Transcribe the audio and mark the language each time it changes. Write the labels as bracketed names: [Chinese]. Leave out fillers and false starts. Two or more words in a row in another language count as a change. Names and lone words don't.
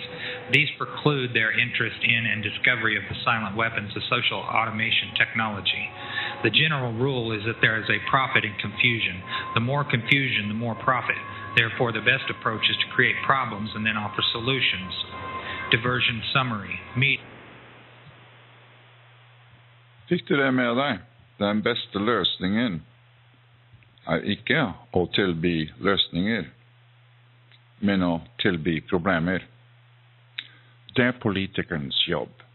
[English] These preclude their interest in and discovery of the silent weapons of social automation technology. The general rule is that there is a profit in confusion. The more confusion, the more profit. Therefore, the best approach is to create problems and then offer solutions. Diversion summary. [Norwegian] Fikk du det med deg? Den beste løsningen ikke å tilby løsninger, men å tilby problemer. Det politikernes jobb.